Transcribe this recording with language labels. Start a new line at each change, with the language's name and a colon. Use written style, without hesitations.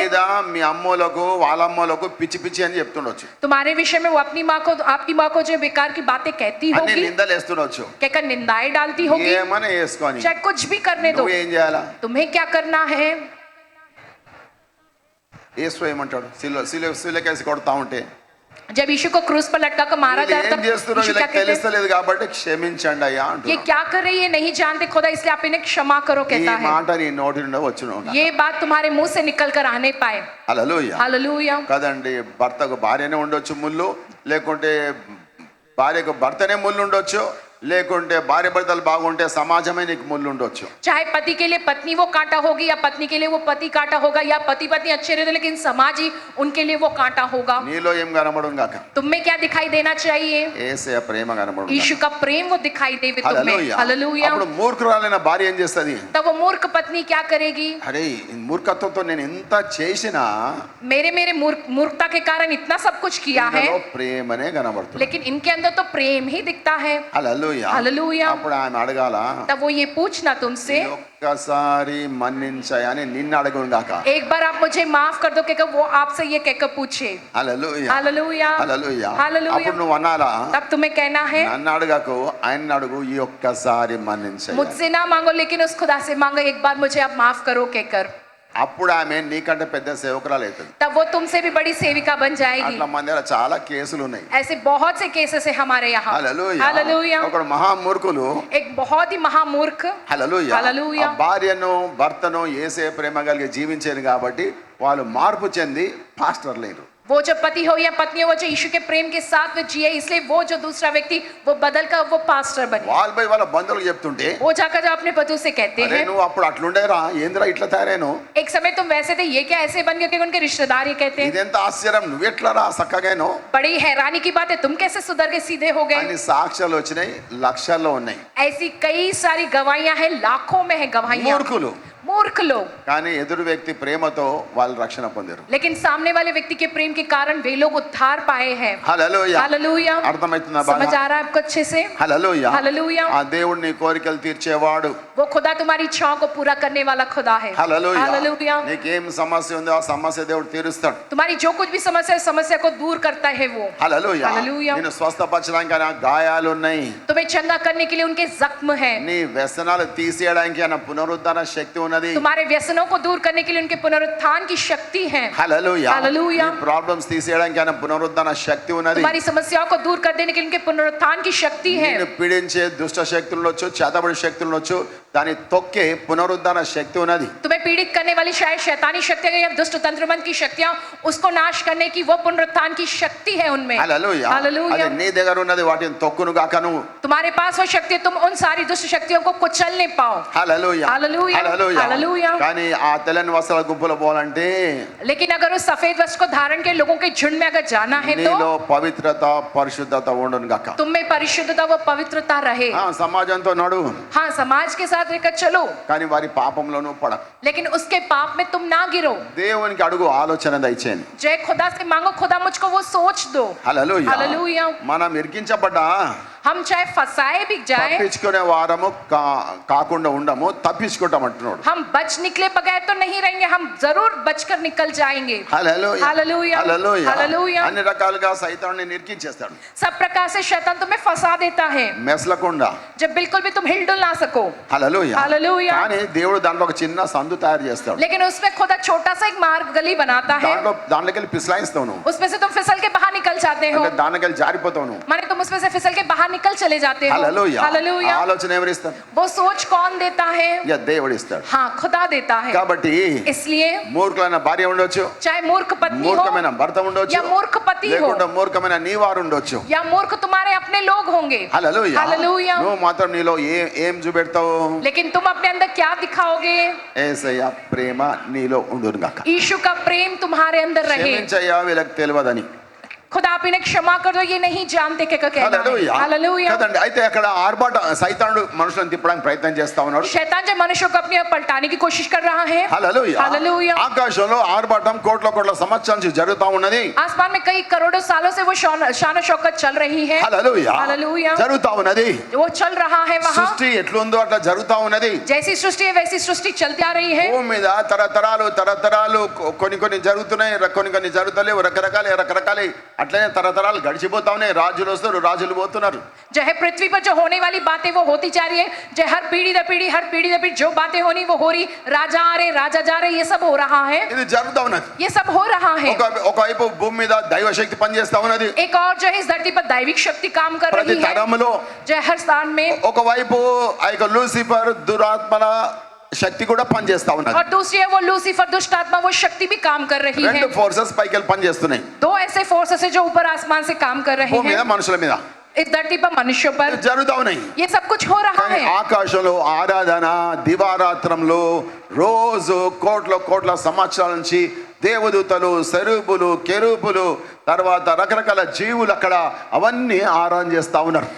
Telugu: మీద మీ అమ్మోలకు వాళ్ళ అమ్మోలకు పిచ్చి పిచ్చి అని చెప్తుండొచ్చు.
Hindi: तुम्हारे विषय में वो अपनी माँ को आपकी माँ को जो बेकार की बातें कहती
Telugu: అన్ని
Hindi: होगी,
Telugu: నిందలు వేస్తుండొచ్చు.
Hindi: कहकर निंदाएं डालती होगी.
Telugu: ఏమని వేసుకొని
Hindi: चाहे कुछ भी करने दो,
Telugu: నువ్వు ఏం చేయాలా?
Hindi: तुम्हें क्या करना है?
Telugu: యేసు ఏమంటాడు? సిలువకేసి కొడతా ఉంటే
Hindi: जब यीशु को क्रूस पर लटका कर मारा
Telugu: వీళ్ళు
Hindi: जाता
Telugu: ఏం చేస్తున్నారో
Hindi: यीशु क्या
Telugu: వీళ్ళకి
Hindi: कहते हैं?
Telugu: తెలుస్తలేదు కాబట్టి క్షమించండి అయ్యా
Hindi: ये
Telugu: అంటున్నాడు.
Hindi: क्या कर रही है नहीं जानते खुदा, इसलिए आप इन्हें क्षमा करो
Telugu: ఈ
Hindi: कहता है.
Telugu: మాట నీ నోటి నుండి వచ్చును.
Hindi: ये बात तुम्हारे मुंह से निकल कर आने पाए.
Telugu: హల్లెలూయా.
Hindi: हालेलुया.
Telugu: కదండి, భర్తకు భార్యనే ఉండొచ్చు ముళ్ళు, లేకుంటే భార్యకు భర్తనే ముళ్ళు ఉండొచ్చు, లేకుంటే భార్య భర్తలు బాగుంటే సమాజమే నీకు ముళ్ళు ఉండొచ్చు.
Hindi: चाहे पति के लिए पत्नी वो कांटा होगी या पत्नी के लिए वो पति कांटा होगा, या पति पत्नी अच्छे रहते लेकिन समाज ही उनके लिए वो कांटा होगा.
Telugu: నీలో ఏం కనబడును గాక?
Hindi: तुम्हें क्या दिखाई देना चाहिए?
Telugu: యేసయ్య ప్రేమ కనబడును
Hindi: यीशु
Telugu: గాక.
Hindi: का प्रेम वो दिखाई देवे तुम्हें.
Telugu: హల్లెలూయా.
Hindi: हालेलुया.
Telugu: అప్పుడు మూర్ఖురాలైన భార్య ఏం చేస్తది?
Hindi: तब वो मूर्ख पत्नी क्या करेगी?
Telugu: అరే ఈ మూర్ఖత్వంతో నేను ఎంత చేసినా
Hindi: मेरे मूर्खता के कारण इतना सब कुछ किया है,
Telugu: ఇందులో ప్రేమనే కనబడుతుంది.
Hindi: लेकिन इनके अंदर तो प्रेम ही दिखता है.
Telugu: హల్లెలూయా. హల్లెలూయా
Hindi: हालेलुया
Telugu: అప్పుడు ఆమె అడగాల
Hindi: तब वो ये पूछना तुमसे
Telugu: ఈ ఒక్కసారి మన్నించాయని నిన్ను అడగుండాక
Hindi: एक बार आप मुझे माफ कर दो कहकर वो आपसे ये कहकर पूछे
Telugu: హల్లెలూయా
Hindi: हालेलुया
Telugu: హల్లెలూయా
Hindi: हालेलुया
Telugu: అప్పుడు నువ్వు అనాలా
Hindi: तब तुम्हें कहना है
Telugu: నన్ను అడగకు ఆయన అడుగు ఈ ఒక్కసారి మన్నించాయి
Hindi: मुझसे ना मांगो लेकिन उस खुदा से मांगो एक बार मुझे आप माफ करो कहकर
Telugu: అప్పుడు ఆమె నీకంటే పెద్ద సేవకురాలు అవుతుంది
Hindi: तब वो तुमसे भी बड़ी सेविका बन जाएगी
Telugu: అట్లా మన దగ్గర చాలా కేసులు ఉన్నాయి
Hindi: ऐसे बहुत से केसेस है हमारे यहाँ
Telugu: హల్లెలూయా
Hindi: हालेलुया
Telugu: ఒకడు మహామూర్ఖులు
Hindi: एक बहुत ही महामूर्ख
Telugu: హల్లెలూయా హల్లెలూయా. ఆ భార్యను భర్తను యేసే ప్రేమ కలిగి జీవించేది కాబట్టి వాళ్ళు మార్పు చెంది పాస్టర్ లేరు
Hindi: वो जो पति हो या पत्नी हो वो जो यीशु के प्रेम के साथ वो जिए इसलिए वो जो दूसरा व्यक्ति वो बदल कर वो पास्टर बने
Telugu: వాళ్ళు పోయి వాళ్ళ బంధువులకు చెప్తుంటే
Hindi: वो जाकर जब अपने पति से कहते
Telugu: అరే
Hindi: हैं
Telugu: నువ్వు అప్పుడు అట్లుండేరా ఏందిరా ఇట్లా తయారైను
Hindi: एक समय तुम वैसे थे ये क्या ऐसे बन गए कि उनके रिश्तेदार ये कहते हैं
Telugu: ఇదెంత ఆశ్చర్యం నువ్వెట్లరా సక్కగాను
Hindi: बड़ी हैरानी की बात है तुम कैसे सुधर के सीधे हो गए
Telugu: అన్ని సాక్ష్యాలు వచ్చినాయి లక్షల్లో ఉన్నాయి
Hindi: ऐसी कई सारी गवाहियां हैं लाखों में है गवाहियां
Telugu: మూర్ఖులు
Hindi: मूर्ख लोग
Telugu: కానీ ఎదురు వ్యక్తి ప్రేమతో వాళ్ళు రక్షణ పొందారు
Hindi: लेकिन सामने वाले व्यक्ति के प्रेम के कारण वे लोग उद्धार पाए हैं
Telugu: హల్లెలూయా
Hindi: हालेलुया
Telugu: అర్థమవుతుందా
Hindi: समझ
Telugu: బాగా
Hindi: आ रहा है आपको अच्छे से
Telugu: హల్లెలూయా
Hindi: हालेलुया
Telugu: ఆ దేవుడు నీ కోరికలు తీర్చేవాడు
Hindi: वो खुदा तुम्हारी इच्छाओं को पूरा करने वाला खुदा है
Telugu: హల్లెలూయా
Hindi: हालेलुया
Telugu: నీకేం సమస్య ఉందో ఆ సమస్య దేవుడు తీరుస్తాడు
Hindi: तुम्हारी जो कुछ भी समस्या है समस्या को दूर करता है वो
Telugu: హల్లెలూయా హల్లెలూయా. నిన్ను స్వస్థపరచడానికి ఆయన గాయాలు ఉన్నాయి
Hindi: तुम्हें चंगा करने के लिए उनके जख्म है
Telugu: నీ వ్యసనాలు తీసేయడానికి ఆయన పునరుద్ధరణ శక్తి ఉన్నది
Hindi: तुम्हारे व्यसनों को दूर करने के लिए उनके पुनरुत्थान की शक्ति है
Telugu: హల్లెలూయా హల్లెలూయా. నీ ప్రాబ్లమ్స్ తీసేయడానికి ఆయన పునరుద్ధరణ శక్తి ఉన్నది
Hindi: तुम्हारी समस्याओं को दूर कर देने के लिए उनके पुनरुत्थान की शक्ति है
Telugu: నిన్ను పీడించే దుష్ట శక్తులు ఉండొచ్చు చేతబడి శక్తులు ఉండొచ్చు దాని తొక్కే పునరుద్ధరణ శక్తి ఉన్నది
Hindi: तुम्हें पीड़ित करने वाली शायद शैतानी शक्तियां या दुष्ट तंत्रमंत्र की शक्तियां उसको नाश करने की वो पुनरुत्थान की शक्ति है उनमें
Telugu: హల్లెలూయా
Hindi: हालेलुया.
Telugu: అది నీ దగ్గర ఉన్నది వాటిని తొక్కును గాక నువ్వు
Hindi: तुम्हारे पास वो शक्ति है, तुम उन सारी दुष्ट शक्तियों को कुचलने पाओ
Telugu: హల్లెలూయా
Hindi: हालेलुया.
Telugu: Hallelujah
Hindi: hallelujah.
Telugu: కానీ ఆ తెల్లని వస్త్రాల గుంపులో పోవాలంటే
Hindi: लेकिन अगर उस सफेद वस्त्र को धारण के लोगों के झुंड में अगर जाना है तो
Telugu: నీలో పవిత్రత పరిశుద్ధత ఉండును గాక
Hindi: तुम में परिशुद्धता व पवित्रता रहे
Telugu: ఆ సమాజంతో నడు
Hindi: हाँ समाज के साथ रहकर चलो
Telugu: కానీ వారి పాపంలోనూ పడకు
Hindi: लेकिन उसके पाप में तुम ना गिरो
Telugu: దేవునికి అడుగు ఆలోచన దయచేయండి
Hindi: जय खुदा से मांगो खुदा मुझको वो सोच दो
Telugu: హల్లెలూయా
Hindi: हालेलुया.
Telugu: మనం ఇరికించబడ్డా
Hindi: हम चाहे फंसाए भी जाए
Telugu: తప్పించుకునే వారము కాకుండా ఉండము తప్పించుకుంటాం అంటున్నాడు
Hindi: हम बच निकले बगैर तो नहीं रहेंगे हम जरूर बचकर निकल जाएंगे
Telugu: హల్లెలూయా
Hindi: हालेलुया.
Telugu: Hallelujah
Hindi: hallelujah.
Telugu: అన్ని రకాలుగా సైతాన్ని నిరికించేస్తాడు
Hindi: सब प्रकार से शैतान तुम्हें फंसा देता है
Telugu: మెసలకుండా
Hindi: जब बिल्कुल भी तुम हिलडुल ना सको
Telugu: హల్లెలూయా
Hindi: हालेलुया.
Telugu: కానీ దేవుడు దాంట్లో ఒక చిన్న సందు తయారు చేస్తాడు
Hindi: लेकिन उसमें खुदा छोटा सा एक मार्ग गली बनाता है
Telugu: దాంట్లోకి వెళ్ళి పిసలాయిస్తావు నువ్వు
Hindi: उसमें से तुम फिसल के बाहर निकल जाते हो
Telugu: అంటే దాంట్లోకి వెళ్ళి జారిపోతావు నువ్వు
Hindi: माने तुम उसमें से फिसल के बाहर निकल चले जाते हो
Telugu: హల్లెలూయా
Hindi: हालेलुया.
Telugu: ఆలోచన ఎవరు ఇస్తారు
Hindi: वो सोच कौन देता है
Telugu: ఇక దేవుడు ఇస్తాడు
Hindi: हाँ खुदा देता है
Telugu: కాబట్టి
Hindi: इसलिए
Telugu: మూర్ఖులైన భార్య ఉండొచ్చు
Hindi: चाहे मूर्ख पत्नी हो
Telugu: మూర్ఖమైన భర్త ఉండొచ్చు
Hindi: या मूर्ख पति हो
Telugu: లేకుంటే మూర్ఖమైన నీ వారు ఉండొచ్చు
Hindi: या मूर्ख तुम्हारे अपने लोग होंगे
Telugu: హల్లెలూయా
Hindi: हालेलुया.
Telugu: నువ్వు మాత్రం నీలో ఏం చూపెడతావు
Hindi: लेकिन तुम अपने अंदर क्या दिखाओगे
Telugu: యేసయ్య ప్రేమ నీలో ఉండును గాక
Hindi: यीशु का प्रेम तुम्हारे अंदर रहे
Telugu: క్షమించయ్యా వీళ్ళకి తెలియదని
Hindi: खुदा आप इन्हें क्षमा कर दो ये नहीं जानते क्या कहना
Telugu: హల్లెలూయా
Hindi: है हालेलुया.
Telugu: కదండి అయితే అక్కడ ఆర్భాట సైతానుడు మనుషులను తిప్పడానికి ప్రయత్నం చేస్తా ఉన్నాడు
Hindi: शैतान जो मनुष्यों को अपनी ओर पलटाने की कोशिश कर रहा है
Telugu: హల్లెలూయా
Hindi: हालेलुया.
Telugu: ఆకాశంలో ఆర్భాటం కోట్ల కోట్ల సంవత్సరాల నుంచి జరుగుతా ఉన్నది
Hindi: आसमान में कई करोड़ों सालों से वो शान शौकत चल रही है
Telugu: హల్లెలూయా
Hindi: हालेलुया.
Telugu: జరుగుతా ఉన్నది
Hindi: वो चल रहा है वहाँ
Telugu: సృష్టి ఎట్లుందో అట్లా జరుగుతా ఉన్నది
Hindi: जैसी सृष्टि है वैसी सृष्टि चलती आ रही है
Telugu: భూమి మీద తరతరాలు కొన్ని జరుగుతున్నాయి కొన్ని జరుగుతలేవు రకరకాల అట్లనే తరతరాలు గడిచిపోతా ఉన్నాయి రాజులు వస్తారు రాజులు పోతున్నారు
Hindi: जो है पृथ्वी पर जो होने वाली बातें वो होती जा रही है जो हर पीढ़ी दर पीढ़ी जो बातें होनी वो हो रही राजा आ रहे राजा जा रहे ये सब हो रहा है
Telugu: ఇది జరుగుతా ఉన్నది
Hindi: ये सब हो रहा है
Telugu: ఒకవైపు భూమి మీద దైవశక్తి పనిచేస్తా ఉన్నది
Hindi: एक और जो है इस धरती पर दैविक शक्ति काम कर
Telugu: ప్రతి
Hindi: रही है
Telugu: తరములో
Hindi: जो है हर स्थान में
Telugu: ఒకవైపు ఆ యొక్క లూసిఫర్ దురాత్మల శక్తి కూడా పనిచేస్తా ఉన్నది
Hindi: और दूसरी है वो लूसीफर दुष्ट आत्मा वो शक्ति भी काम कर रही है
Telugu: రెండు ఫోర్సెస్ పైకి వెళ్ళి పనిచేస్తున్నాయి
Hindi: दो ऐसे फोर्सेस है जो ऊपर आसमान से काम कर रहे
Telugu: భూమి మీద
Hindi: हैं
Telugu: మనుషుల మీద
Hindi: इस धरती पर मनुष्यों पर
Telugu: జరుగుతా ఉన్నాయి
Hindi: ये सब कुछ हो रहा
Telugu: కానీ
Hindi: है
Telugu: ఆకాశంలో ఆరాధన దివారాత్రంలో రోజు కోట్ల సంవత్సరాల నుంచి దేవదూతలు సరూపులు కెరూపులు తర్వాత రకరకాల జీవులు అక్కడ అవన్నీ ఆరాధన చేస్తా ఉన్నారు.